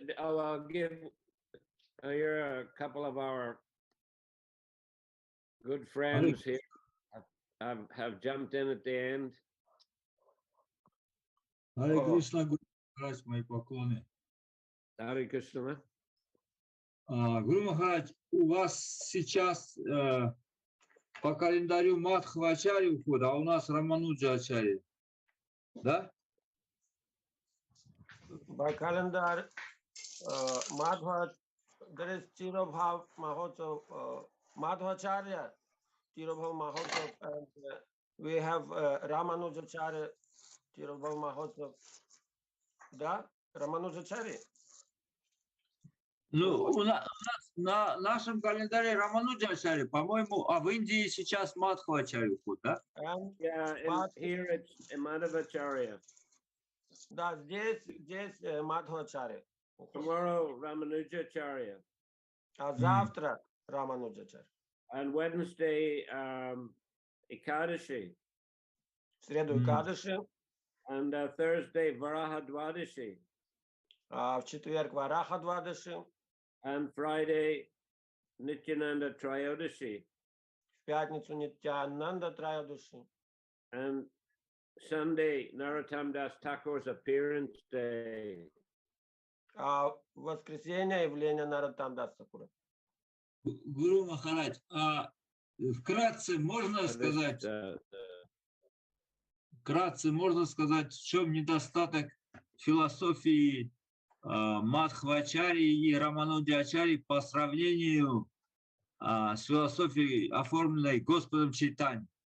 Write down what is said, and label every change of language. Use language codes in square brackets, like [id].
[en] I'll give here a couple of our good friends here have jumped in at the end. [ru] Харе Кришна, Гуру Махарадж, мои поклоны. Харе Кришна. Гуру Махарадж, у вас сейчас по календарю Мадхвачари ухода, а у нас Рамануджачари. Да? [en] By calendar, Madhva, there is Tirobhav Mahotsav, Madhvacharya, Tirobhav Mahotsav, and we have Ramanujacharya, Tirobhav Mahotsav. [ru] Да? Рамануджачари? Ну, у нас на нашем календаре Рамануджачари, по-моему, а в Индии сейчас Мадхвачари уход, да? [en] Yeah, here it's Madhavacharya. [ru] Да, здесь Мадхвачари. [en] Tomorrow, Ramanujacharya. [ru] А завтра Рамануджачари. [en] And Wednesday, Ekadashi. [ru] В среду Экадаши. [en] And Thursday, Varahadwadashi. [ru] А в четверг Варахадвадаши. [en] And Friday, Nityananda Trayodashi. [ru] В пятницу Нитянанда Траядаши. [en] And Sunday, Narottam Das Thakur's appearance day. [ru] А в воскресенье явление Нароттам Дас Тхакура. Гуру Махарадж, а вкратце можно сказать, в чем недостаток философии Мадхвачарьи и Рамануджачарьи по сравнению с философией, оформленной Господом Чайтаньей.